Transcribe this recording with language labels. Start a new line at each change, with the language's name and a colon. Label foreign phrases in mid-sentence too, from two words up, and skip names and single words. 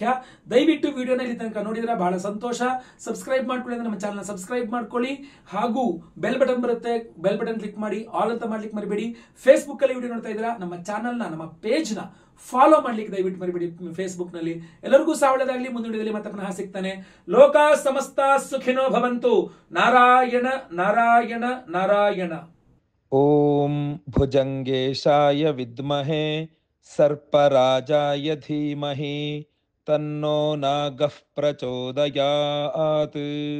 Kannada: ದಯವಿಟ್ಟು ವಿಡಿಯೋನ ಇಲ್ಲಿ ತನಕ ನೋಡಿದ್ರೆ ಬಹಳ ಸಂತೋಷ. ಸಬ್ಸ್ಕ್ರೈಬ್ ಮಾಡ್ಕೊಳ್ಳಿ ಅಂದ್ರೆ ನಮ್ಮ
English: channel subscribe
Kannada: ಮಾಡ್ಕೊಳ್ಳಿ, ಹಾಗೂ
English: bell button
Kannada: ಬರುತ್ತೆ,
English: bell button click
Kannada: ಮಾಡಿ, ಆಲ್ ಅಂತ ಮಾಡ್ಲಿಕ್ಕೆ ಮರಿಬೇಡಿ. ಫೇಸ್ಬುಕ್ ಅಲ್ಲಿ ವಿಡಿಯೋ ನೋಡ್ತಾ ಇದ್ದೀರಾ, ನಮ್ಮ ಚಾನಲ್ನ, ನಮ್ಮ
English: page follow
Kannada: ಮಾಡ್ಲಿಕ್ಕೆ ದಯವಿಟ್ಟು ಮರಿಬೇಡಿ. ಫೇಸ್ಬುಕ್ ನಲ್ಲಿ ಎಲ್ಲರಿಗೂ ಸಹ ಒಳ್ಳೆದಾಗಲಿ. ಮುಂದಿನ ವಿಡಿಯೋದಲ್ಲಿ ಮತ್ತೆ ಪುನಃ ಸಿಗ್ತಾನೆ.
Sanskrit: ಲೋಕ ಸಮಸ್ತ ಸುಖಿನೋ ಭವಂತು. ನಾರಾಯಣ ನಾರಾಯಣ ನಾರಾಯಣ. ಓಂ ಭುಜಂಗೇಶಾಯ ವಿದ್ಮಹೇ ಸರ್ಪರಾಜಾಯ ಧೀಮಹಿ ತನ್ನೋ ನಾಗಃ ಪ್ರಚೋದಯಾತ್.